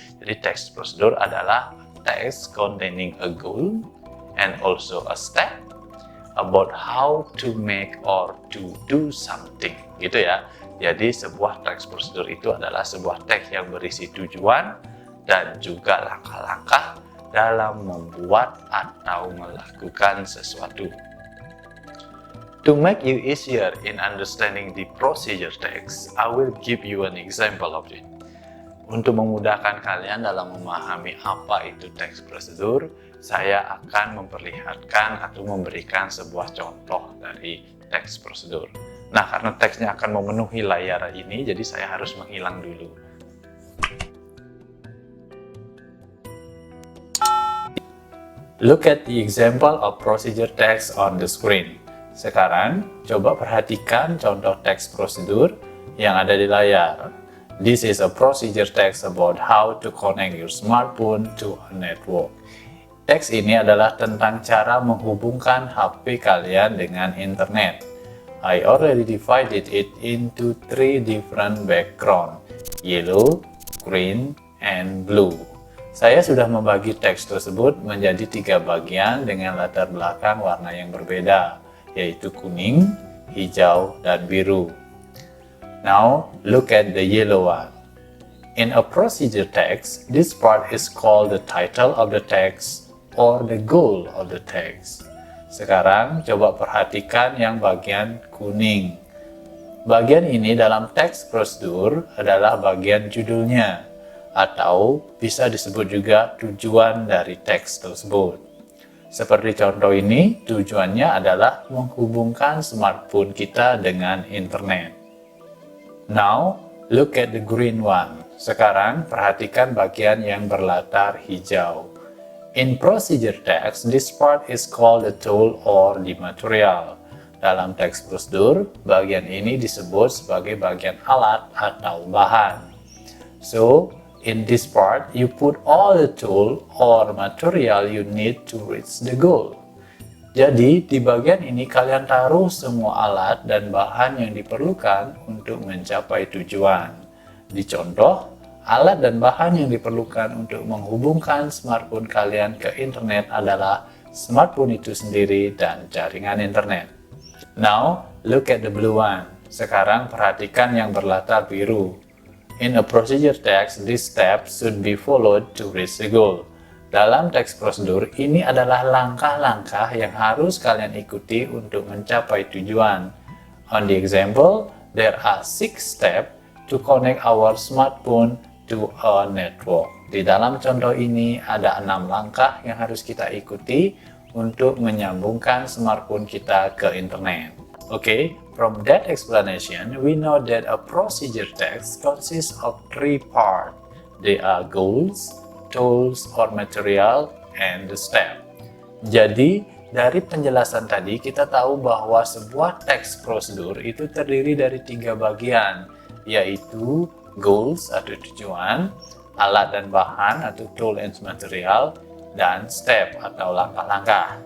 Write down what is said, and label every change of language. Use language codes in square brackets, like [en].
[id] Jadi teks prosedur adalah [en] text containing a goal and also a step about how to make or to do something, [id] gitu ya. Jadi sebuah teks prosedur itu adalah sebuah teks yang berisi tujuan dan juga langkah-langkah dalam membuat atau melakukan sesuatu. [en] To make you easier in understanding the procedure text, I will give you an example of it. [id] Untuk memudahkan kalian dalam memahami apa itu teks prosedur, saya akan memperlihatkan atau memberikan sebuah contoh dari teks prosedur. Nah, karena teksnya akan memenuhi layar ini, jadi saya harus menghilang dulu. [en] Look at the example of procedure text on the screen. [id] Sekarang, coba perhatikan contoh teks prosedur yang ada di layar. [en] This is a procedure text about how to connect your smartphone to a network. [id] Teks ini adalah tentang cara menghubungkan HP kalian dengan internet. [en] I already divided it into three different background, yellow, green, and blue. [id] Saya sudah membagi teks tersebut menjadi tiga bagian dengan latar belakang warna yang berbeda, yaitu kuning, hijau, dan biru. [en] Now, look at the yellow one. In a procedure text, this part is called the title of the text or the goal of the text. [id] Sekarang coba perhatikan yang bagian kuning. Bagian ini dalam teks prosedur adalah bagian judulnya, atau bisa disebut juga tujuan dari teks tersebut. Seperti contoh ini, tujuannya adalah menghubungkan smartphone kita dengan internet. [en] Now, look at the green one. [id] Sekarang perhatikan bagian yang berlatar hijau. [en] In procedure text, this part is called the tool or the material. [id] Dalam teks prosedur, bagian ini disebut sebagai bagian alat atau bahan. [en] So, in this part, you put all the tool or material you need to reach the goal. [id] Jadi, di bagian ini kalian taruh semua alat dan bahan yang diperlukan untuk mencapai tujuan. Di contoh, alat dan bahan yang diperlukan untuk menghubungkan smartphone kalian ke internet adalah smartphone itu sendiri dan jaringan internet. [en] Now, look at the blue one. [id] Sekarang perhatikan yang berlatar biru. [en] In a procedure text, this step should be followed to reach the goal. [id] Dalam teks prosedur, ini adalah langkah-langkah yang harus kalian ikuti untuk mencapai tujuan. [en] On the example, there are 6 steps to connect our smartphone to a network. [id] Di dalam contoh ini ada 6 langkah yang harus kita ikuti untuk menyambungkan smartphone kita ke internet. [en] Okay, from that explanation, we know that a procedure text consists of 3 parts. They are goals, tools or material, and the step. [id] Jadi, dari penjelasan tadi kita tahu bahwa sebuah teks prosedur itu terdiri dari 3 bagian, yaitu goals atau tujuan, alat dan bahan atau tool and material, dan step atau langkah-langkah.